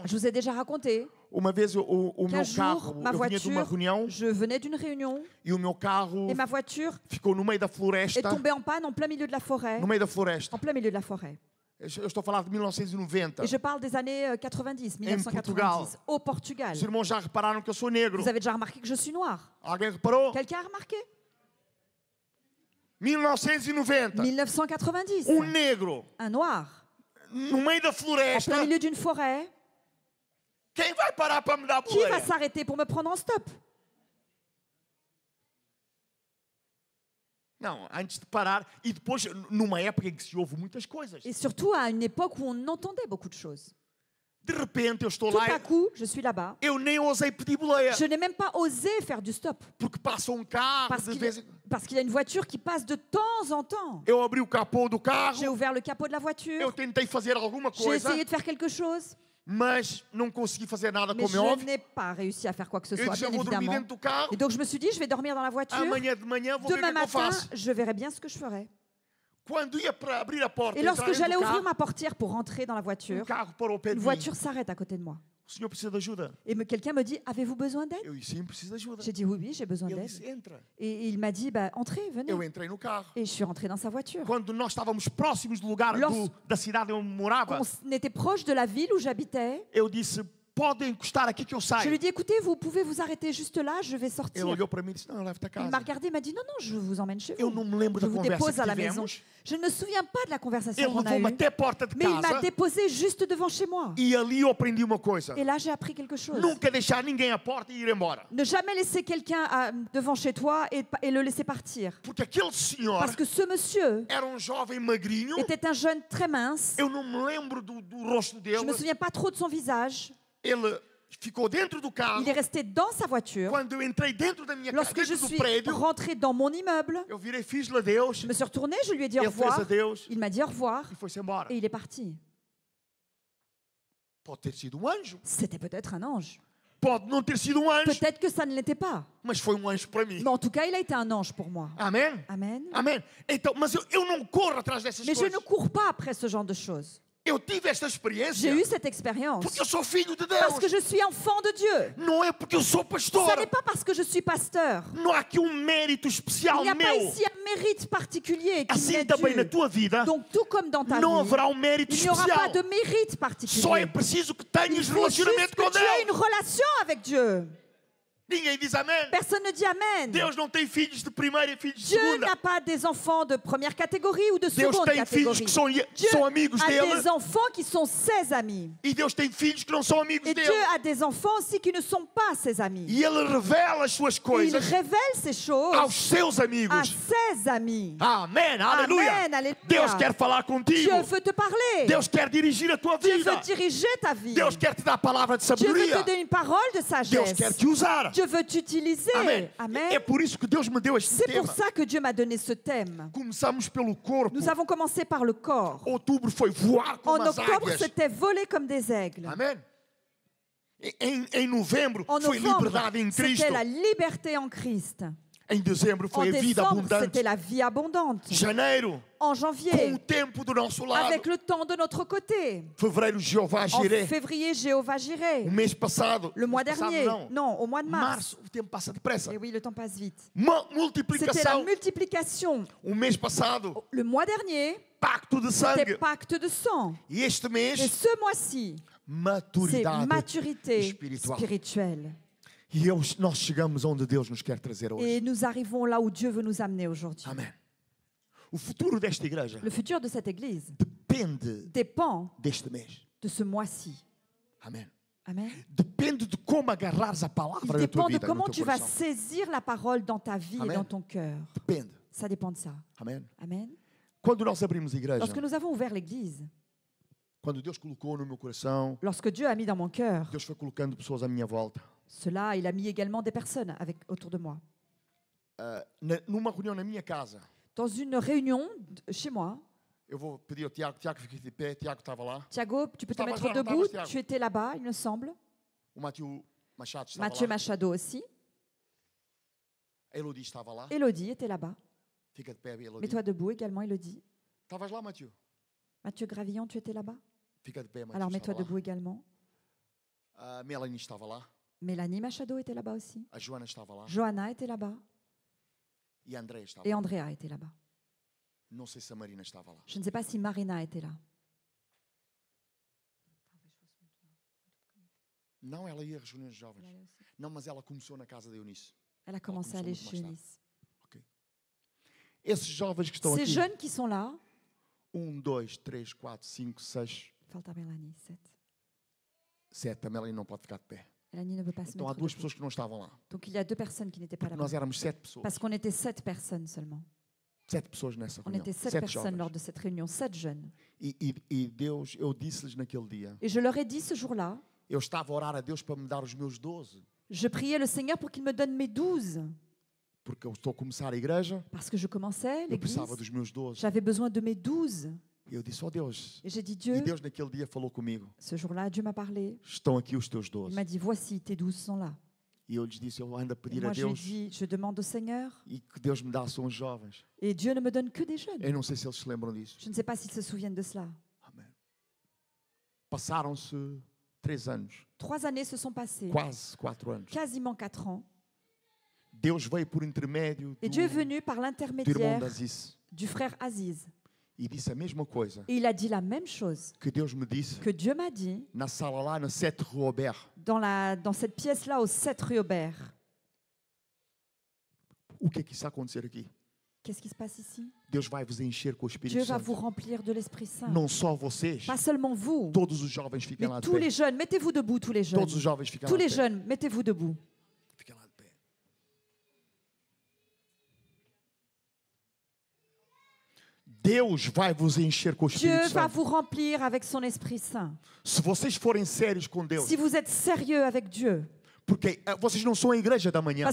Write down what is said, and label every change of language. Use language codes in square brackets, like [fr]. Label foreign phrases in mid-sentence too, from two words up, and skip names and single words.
[fr] Je vous ai déjà raconté [pt] Uma vez o [fr] qu'un [pt] meu [fr] jour, [pt] carro, [fr] ma [pt] eu vinha de uma [fr] voiture, [pt] reunião [fr] je venais d'une réunion [pt] e o meu carro [fr] et ma voiture [pt] ficou no meio da [fr] est [pt] floresta. [fr] tombée en panne en plein milieu de la forêt. [pt] No meio da floresta. [fr] En plein milieu de la forêt. [pt] Eu estou a falar de 1990. [fr] Et je parle des années 90, 1990, au Portugal. [pt] Os irmãos já repararam que eu sou negro. [fr] Vous avez déjà remarqué que je suis noire. [pt] Alguém reparou? [fr] Quelqu'un a remarqué? [pt] 1990. [fr] 1990. [pt] Negro [fr] Un noir, [pt] no meio da [fr] en [pt] floresta. [fr] plein milieu d'une forêt. [pt] Quem vai parar para me dar [fr] Qui va [pt] boleia? [fr] s'arrêter pour me prendre en stop? [pt] Não, antes de parar. E depois, numa época em que se ouve muitas coisas. [fr] Et surtout à une époque où on entendait beaucoup de choses. [pt] De repente eu estou [fr] Tout [pt] lá [fr] à coup, je suis là-bas. [pt] eu nem ousei pedir boleia. [fr] Je n'ai même pas osé faire du stop. [pt] Porque passa carro [fr] Parce [pt] de [fr] qu'il [pt] vez em... [fr] parce qu'il y a une voiture qui passe de temps en temps. [pt] Eu abri o capô do carro. [fr] J'ai ouvert le capot de la [pt] Eu [fr] voiture. [pt] tentei fazer alguma [fr] J'ai [pt] coisa. [fr] essayé de faire quelque chose. [pt] Mas não consegui fazer nada, [fr] Mais [pt] como é [fr] je [pt] óbvio. [fr] n'ai pas réussi à faire quoi que ce [pt] Eu [fr] soit, [pt] disse, eu [fr] bien [pt] vou dormir [fr] évidemment. [pt] dentro do carro. [fr] Et donc je me suis dit, je vais dormir dans la voiture. [pt] Amanhã de manhã vou ver o que [fr] Demain [pt] é que eu [fr] matin, [pt] faço. [fr] je verrai bien ce que je ferai. [pt] Quando ia para abrir a porta [fr] Et [pt] e [fr] lorsque [pt] entrar [fr] j'allais [pt] dentro do [fr] ouvrir [pt] carro, [fr] ma portière pour rentrer dans la voiture, [pt] carro parou ao pé [fr] une [pt] de mim. [fr] voiture s'arrête à côté de moi. [pt] O senhor precisa de ajuda? [fr] Et quelqu'un me dit, avez-vous besoin d'aide? [pt] Eu disse, sim, preciso de ajuda. [fr] J'ai dit, oui, oui, j'ai besoin [pt] Ele [fr] d'aide. [pt] disse, entra. [fr] Et il m'a dit, bah, entrez, venez. [pt] Eu entrei no carro. [fr] Et je suis rentrée dans sa voiture. [pt] Quando nós estávamos próximos do lugar [fr] Lorsque- [pt] da cidade onde morava, [fr] On était proche de la ville où j'habitais. [pt] eu disse, pode encostar aqui que eu [fr] Je [pt] saio. [fr] lui ai dit, écoutez, vous pouvez vous arrêter juste là, je vais sortir. [pt] Ele olhou para mim e disse, não, leva-te a [fr] Il [pt] casa. [fr] m'a regardé, il m'a dit, non, non, je vous emmène chez [pt] Eu [fr] vous. [pt] não me lembro [fr] Je [pt] da [fr] vous [pt] conversa [fr] dépose [pt] que [fr] à la maison. [pt] tivemos. [fr] Je ne me souviens pas de la conversation [pt] Ele [fr] qu'on a [pt] levou-me [fr] eue. [pt] até a porta de [fr] Mais il m'a [pt] casa [fr] déposé juste devant chez moi. [pt] e ali eu aprendi uma coisa. [fr] Et là, j'ai appris quelque chose. [pt] Nunca deixar ninguém à porta e ir embora. [fr] Ne jamais laisser quelqu'un devant chez toi et le laisser partir. [pt] Porque aquele senhor [fr] Parce que ce monsieur [pt] era jovem magrinho. [fr] était un jeune très mince. [pt] Eu não me lembro do rosto [fr] Je [pt] dele. [fr] ne me souviens pas trop de son visage. [pt] Ele ficou dentro do carro. [fr] Il est resté dans sa voiture. [pt] Quando eu entrei dentro da minha casa, [fr] Lorsque je [pt] dentro do [fr] suis [pt] prédio, [fr] rentrée dans mon immeuble, [pt] eu virei, fiz-lhe adeus. [fr] je me suis retournée, je lui ai dit au [pt] Ele fez [fr] revoir. [pt] adeus [fr] Il m'a dit au revoir [pt] e foi-se embora. [fr] et il est parti. [pt] Pode ter sido anjo. [fr] C'était peut-être un ange. [pt] Pode não ter sido anjo. [fr] Peut-être que ça ne l'était pas. [pt] Mas foi anjo para mim. [fr] Mais en tout cas, il a été un ange pour moi. [pt] Amém? [fr] Amen. [pt] Amém. Então, mas eu não corro atrás dessas [fr] Mais je [pt] coisas. [fr] ne cours pas après ce genre de choses. [pt] Eu tive esta [fr] J'ai [pt] experiência [fr] eu cette expérience [pt] porque eu sou filho de [fr] parce que [pt] Deus. [fr] je suis enfant de Dieu. [pt] Não é porque eu sou pastor. [fr] Ce n'est pas parce que je suis pasteur. [pt] Não há aqui mérito [fr] Il [pt] especial [fr] n'y a pas [pt] meu. [fr] ici un mérite particulier qui [pt] Assim [fr] m'est [pt] também na [fr] dû. [pt] tua vida [fr] Donc tout comme dans ta [pt] não [fr] vie, [pt] haverá mérito [fr] il n'y aura pas [pt] especial. [fr] de mérite [pt] Só é [fr] particulier. [pt] preciso que [fr] Il [pt] tenhas [fr] faut [pt] relacionamento [fr] juste [pt] com [fr] que tu aies une [pt] Deus. [fr] relation avec Dieu. [pt] Ninguém diz amém. [fr] Personne ne dit Amen. [pt] Deus não tem filhos de primeira e filhos de [fr] Dieu [pt] segunda. [fr] n'a pas des enfants de première catégorie ou de [pt] Deus [fr] seconde [pt] tem filhos [fr] catégorie. [pt] que são [fr] Dieu [pt] amigos [fr] a [pt] dele [fr] des enfants qui sont ses amis. [pt] e Deus tem filhos que não são amigos [fr] Et [pt] dele. [fr] Dieu a des enfants aussi qui ne sont pas ses amis. [pt] E Ele revela as suas [fr] Et il [pt] coisas [fr] révèle ces choses [pt] aos seus [fr] à [pt] amigos. [fr] ses amis. [pt] Amém, aleluia. [fr] Amen, alléluia. [pt] Deus quer falar contigo. [fr] Dieu veut te parler. [pt] Deus quer dirigir a tua [fr] Dieu [pt] vida. [fr] veut diriger ta vie. [pt] Deus quer te dar a palavra de [fr] Dieu veut [pt] sabedoria. [fr] te donner une parole de [pt] Deus [fr] sagesse. [pt] quer te usar. [fr] Dieu veut t'utiliser. [pt] Amém. [fr] Amen. [pt] É por isso que Deus me deu este [fr] C'est pour [pt] tema. [fr] ça que Dieu m'a donné ce thème. [pt] Começamos pelo corpo. [fr] Nous avons commencé par le corps. [pt] Outubro foi voar [fr] En [pt] como as [fr] octobre, [pt] águias. [fr] c'était voler comme des aigles. [pt] Amém. Em novembro [fr] En [pt] foi [fr] novembre, [pt] liberdade em Cristo. [fr] c'était la liberté en Christ. [pt] Em dezembro [fr] En [pt] foi a vida [fr] décembre, [pt] abundante. [fr] c'était la vie abondante. [pt] Janeiro, [fr] En [pt] com [fr] janvier, [pt] o tempo do nosso lado. [fr] avec le temps de notre côté. [pt] Fevereiro, Jeová [fr] En [pt] Jireh. [fr] février, Jéhovah [pt] O [fr] Jireh. [pt] mês passado, [fr] Le mois [pt] mês passado [fr] dernier, [pt] não. [fr] non, au mois de mars. [pt] Março, o tempo passa depressa. [fr] Et oui, le temps passe vite. C'était la [pt] Multiplicação. [fr] multiplication. [pt] O mês passado, [fr] Le mois dernier, [pt] pacto de [fr] c'était [pt] sangue. [fr] pacte de sang. [pt] E este [fr] Et [pt] mês, [fr] ce mois-ci, c'est [pt] maturidade [fr] maturité [pt] espiritual. [fr] spirituelle. [pt] E nós chegamos onde Deus nos quer trazer hoje. [fr] Et nous arrivons là où Dieu veut nous amener aujourd'hui. [pt] Amém. O futuro desta igreja [fr] Le futur de cette église [pt] depende [fr] dépend [pt] deste mês. [fr] de ce mois-ci. [pt] Amém. [fr] Amen. [pt] Depende de como agarrares a [fr] Il [pt] palavra na tua [fr] dépend de [pt] vida, no [fr] comment [pt] teu [fr] tu vas [pt] coração. [fr] saisir la parole dans ta vie et [pt] Amen. [fr] dans ton cœur. [pt] Depende. [fr] Ça dépend de ça. [pt] Amém. [fr] Amen. [pt] Quando nós abrimos a igreja, [fr] Lorsque nous avons ouvert l'église, [pt] quando Deus colocou no meu coração, [fr] lorsque Dieu a mis dans mon cœur, [pt] Deus foi colocando pessoas à minha volta. [fr] cela, il a mis également des personnes autour de moi. [pt] Numa reunião na minha casa, [fr] Dans une réunion chez moi, [pt] eu vou pedir ao Tiago, Tiago fica de pé, Tiago estava lá, [fr] Thiago, tu peux te [pt] Estavas [fr] mettre [pt] lá, não [fr] debout. [pt] estavas, Thiago? [fr] Tu étais là-bas, il me semble. [pt] o Mathieu Machado estava [fr] Mathieu [pt] lá, [fr] Machado aussi. [pt] a Elodie estava lá, [fr] Elodie était là-bas. [pt] fica de pé, Elodie. [fr] Mets-toi debout également, Elodie. [pt] Estavas lá, [fr] Mathieu? Mathieu Gravillon, tu étais là-bas. [pt] Fica de pé, Mathieu. [fr] Alors mets-toi [pt] estava [fr] debout également. [pt] lá. A Melanie estava lá, [fr] Mélanie Machado était là-bas aussi. [pt] a Joana estava lá [fr] Johanna était là-bas. [pt] e a André estava [fr] Et [pt] lá. [fr] Andrea était là-bas. [pt] Não sei se a Marina estava lá. [fr] Je ne sais pas si Marina était là. [pt] Não, ela ia às reuniões de jovens. Não, mas ela começou na casa da Eunice. [fr] Elle a commencé à aller chez Eunice. [pt] Esses jovens que estão [fr] Ces [pt] aqui, [fr] jeunes qui sont là, [pt] 1, 2, 3, 4, 5, 6, falta Mélanie, 7. 7, a Melanie não pode ficar de pé. [fr] Mélanie ne peut pas se [pt] Então há [fr] mettre [pt] duas [fr] debout. [pt] pessoas que não estavam lá. [fr] Donc il y a 2 personnes qui n'étaient pas là-bas. [pt] Nós éramos 7 pessoas. [fr] Parce qu'on était 7 personnes seulement. [pt] 7 pessoas nessa [fr] On [pt] reunião. [fr] était 7 [pt] 7 [fr] personnes lors [pt] jovens. [fr] de cette réunion, 7 jeunes. [pt] E Deus, eu disse-lhes naquele dia, [fr] Et je leur ai dit ce jour-là, [pt] eu estava a orar a Deus para me dar os meus 12, [fr] je priais le Seigneur pour qu'il me donne mes 12. [pt] porque eu estou a começar a igreja, [fr] Parce que je commençais [pt] eu [fr] l'église, [pt] precisava dos meus 12. [fr] j'avais besoin de mes 12. [pt] E eu disse, oh Deus, [fr] Et j'ai dit, [pt] e [fr] Dieu, [pt] Deus naquele dia falou comigo, [fr] ce jour-là, Dieu m'a parlé. [pt] estão aqui os teus [fr] Il [pt] 12. [fr] m'a dit, voici, tes 12 sont là. [pt] E eu lhes disse, eu ando a [fr] Et [pt] pedir a [fr] moi, je lui ai [pt] Deus [fr] dit, je demande au Seigneur. [pt] e que Deus me dá são os jovens. [fr] Et Dieu ne me donne que des jeunes. [pt] Eu não sei se eles se lembram disso. [fr] Je ne sais pas s'ils se souviennent de cela. [pt] Amém. Passaram-se 3 anos, [fr] 3 années se sont passées, [pt] quase 4 anos. [fr] quasiment 4 ans. [pt] Deus veio por intermédio [fr] Et Dieu est [pt] do [fr] venu par [pt] irmão [fr] l'intermédiaire [pt] Aziz [fr] du frère Aziz. [pt] e disse a mesma coisa [fr] Et il a dit la même chose [pt] que Deus me disse [fr] que Dieu m'a dit [pt] na sala lá na 7 Rue Aubert. [fr] dans cette pièce-là, au 7 rue Aubert. [pt] O que é que está a acontecer aqui? [fr] Qu'est-ce qui se passe ici? [pt] Deus vai vos encher com o Espírito [fr] Dieu va vous [pt] Santo. [fr] remplir de l'Esprit Saint. [pt] Não só vocês, [fr] Pas seulement vous, [pt] todos os jovens fiquem lá [fr] mais [pt] de [fr] tous [pt] pé. [fr] les jeunes. Mettez-vous debout, tous les jeunes. [pt] Todos os jovens fiquem [fr] Tous [pt] lá [fr] les [pt] de pé. [fr] jeunes, mettez-vous debout. [pt] Fiquem lá de pé. Deus vai vos encher com o [fr] Dieu [pt] Espírito [fr] va [pt] Santo. [fr] vous remplir avec son Esprit Saint. [pt] Se vocês forem sérios com Deus, [fr] Si vous êtes sérieux avec Dieu, [pt] porque vocês não são a igreja da manhã.